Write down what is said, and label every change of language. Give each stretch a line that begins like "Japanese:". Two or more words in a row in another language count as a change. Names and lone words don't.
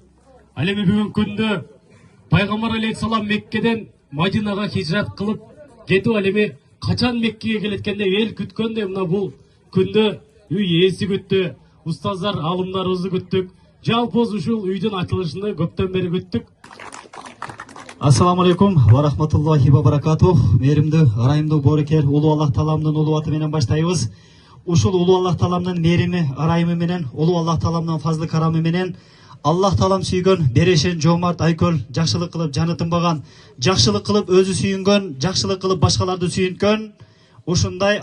Kyrgyz: Ал эми бүгүнкү күндө пайгамбар алейхиссалам Меккеден Мадинага хижрат кылып кетип, ал эми качан Меккеге келеткенде эл күткөндөй мына бул күндө үй ээси күттү, устаздар, алымдарыбызды күттүк. Жалпы ушул үйдүн ачылышында көптөн бери күттүк.
Arabic: السلام عليكم ورحمة الله وبركاته.
Kyrgyz: Меримдүү, ырайымдуу боорукер улуу Аллах Тааламдын улуу аты менен баштайбыз. Ушул улуу Аллах Тааламдын мерими, ырайымы менен, улуу Аллах Тааламдын фазлы карамы менен Аллах Таалам сүйгөн, берешен, жомарт, айкөл, жакшылык кылып жаны тынбаган, жакшылык кылып өзү сүйүнгөн, жакшылык кылып башкаларды сүйүнткөн, ушундай